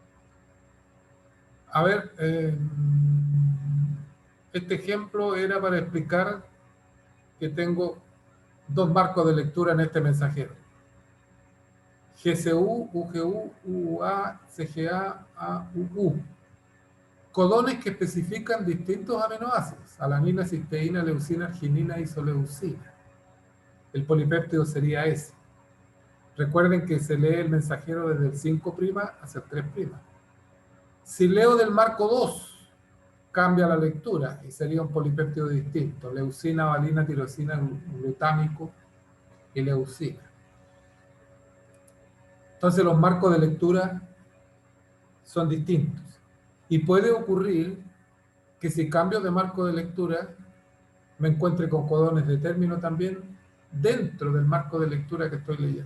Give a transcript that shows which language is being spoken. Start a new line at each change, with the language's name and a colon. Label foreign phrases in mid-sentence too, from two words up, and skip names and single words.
Spanish: A ver, este ejemplo era para explicar que tengo dos marcos de lectura en este mensajero. GCU, UGU, UA, CGA, AUU. Codones que especifican distintos aminoácidos: alanina, cisteína, leucina, arginina, isoleucina. El polipéptido sería ese. Recuerden que se lee el mensajero desde el 5' hasta el 3'. Si leo del marco 2, cambia la lectura y sería un polipéptido distinto: leucina, valina, tirosina, glutámico y leucina. Entonces los marcos de lectura son distintos. Y puede ocurrir que si cambio de marco de lectura, me encuentre con codones de término también dentro del marco de lectura que estoy leyendo.